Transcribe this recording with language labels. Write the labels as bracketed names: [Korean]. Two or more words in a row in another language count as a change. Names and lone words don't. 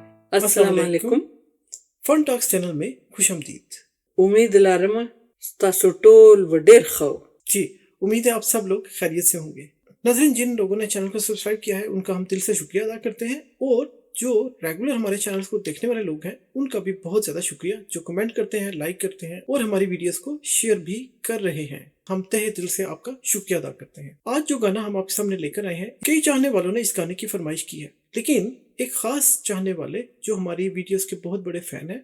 [Arabic] السلام علیکم. [Urdu] فن ٹاکس چینل میں خوش آمدید. [Pashto] امید لرم ستاسو ټول و ډیر خو. [Urdu] جی امید ہے آپ سب لوگ خیریت سے ہوں گے. ناظرین، جن لوگوں نے چینل کو سبسکرائب کیا ہے ان کا ہم دل سے شکریہ ادا کرتے ہیں، اور جو ریگولر ہمارے چینل کو دیکھنے والے لوگ ہیں ان کا بھی بہت زیادہ شکریہ، جو کمنٹ کرتے ہیں، لائک کرتے ہیں اور ہماری ویڈیوز کو شیئر بھی کر رہے ہیں. ہم تہہ دل سے آپ کا شکریہ ادا کرتے ہیں. آج جو گانا ہم آپ کے سامنے لے کر آئے ہیں، کئی چاہنے والوں نے اس گانے کی فرمائش کی ہے، لیکن ایک خاص چاہنے والے جو ہماری ویڈیوز کے بہت بڑے فین ہیں،